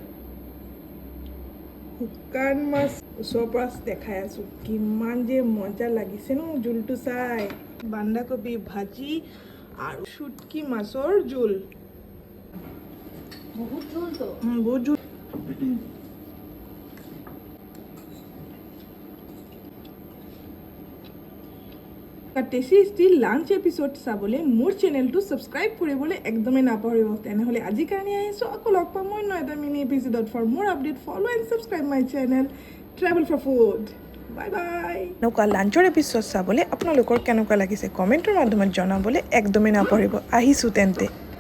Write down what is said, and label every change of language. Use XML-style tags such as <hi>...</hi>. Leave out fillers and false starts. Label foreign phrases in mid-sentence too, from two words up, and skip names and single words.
<as>শুকান মাছ ওচৰৰ পৰা দেখাই আছোঁ কিমান যে মজা লাগিছে ন জোলটো চাই বন্ধাকবি ভাজি আৰু শুটকি মাছৰ জোল</as> <hi>बहुत झोल तो</hi> <as>বহুত জোল</as> <en>tasty lunch episode</en> <as>চাবলৈ মোৰ চেনেলটো ছাবস্ক্ৰাইব কৰিবলৈ একদমেই নাপাহৰিব তেনেহ'লে আজি কাৰণে আহিছোঁ আকৌ লগ পাম মই এটা</as> <en>mini episode for more update follow and subscribe my channel Travel for Food bye bye</en> <as>এনেকুৱা লাঞ্চৰ এপিসোড চাবলৈ আপোনালোকৰ কেনেকুৱা লাগিছে কমেণ্টৰ মাধ্যমত জনাবলৈ একদমেই নাপাহৰিব আহিছোঁ তেন্তে</as>